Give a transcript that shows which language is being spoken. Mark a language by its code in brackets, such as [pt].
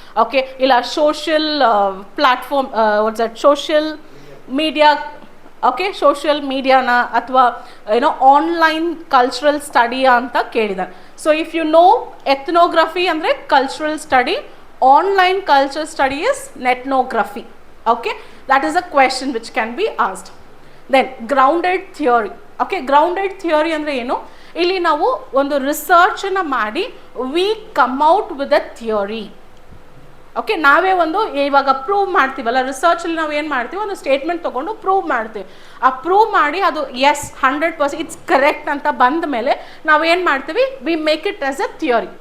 [kn] Okay, ಇಲ್ಲ social platform, what's that, social media, okay, social ಮೀಡಿಯಾನ ಅಥವಾ ಏನೋ ಆನ್ಲೈನ್ ಕಲ್ಚರಲ್ ಸ್ಟಡಿಯಾ ಅಂತ ಕೇಳಿದ್ದಾರೆ. [en] so if you know ethnography [kn] ಅಂದರೆ [en] Cultural study, online culture study is netnography. Okay, that is a question which can be asked. Then grounded theory. Okay, grounded theory [kn] ಅಂದರೆ ಏನು? ಇಲ್ಲಿ ನಾವು ಒಂದು ರಿಸರ್ಚನ್ನು ಮಾಡಿ [en] We come out with a theory. [kn] Okay, ನಾವೇ ಒಂದು ಇವಾಗ ಪ್ರೂವ್ ಮಾಡ್ತೀವಲ್ಲ, ರಿಸರ್ಚಲ್ಲಿ ನಾವು ಏನು ಮಾಡ್ತೀವಿ, ಒಂದು ಸ್ಟೇಟ್ಮೆಂಟ್ ತೊಗೊಂಡು ಪ್ರೂವ್ ಮಾಡ್ತೀವಿ. ಆ ಪ್ರೂವ್ ಮಾಡಿ ಅದು ಎಸ್ 100% ಇಟ್ಸ್ ಕರೆಕ್ಟ್ ಅಂತ ಬಂದ ಮೇಲೆ ನಾವು ಏನು ಮಾಡ್ತೀವಿ, [en] We make it as a theory.